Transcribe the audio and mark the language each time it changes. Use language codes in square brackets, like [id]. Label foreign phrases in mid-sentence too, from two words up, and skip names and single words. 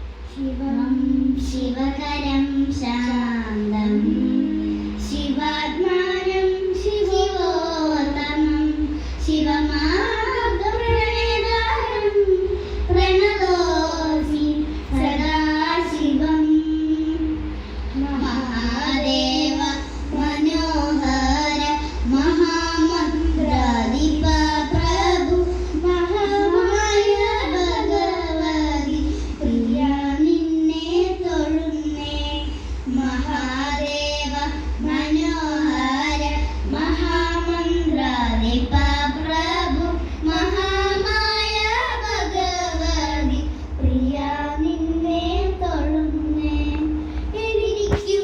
[sa] शिवं शिवकरं शान्तं शिवात्मानं शिवोत्तमं शिवमार्गप्रणेतारं प्रणतोऽस्मि सदा शिवं महादेव मनोहर महामन्त्राधिप [ml] പ്രഭു മഹാമായ ഭഗവതി പ്രിയ നിന്നെ തൊഴുന്നേ മഹാദേവ മനോഹര മഹാമന്ത്രാധിപ പ്രഭു മഹാമായ ഭഗവതി പ്രിയ നിന്നെ തൊഴുന്നേ എരിക്കും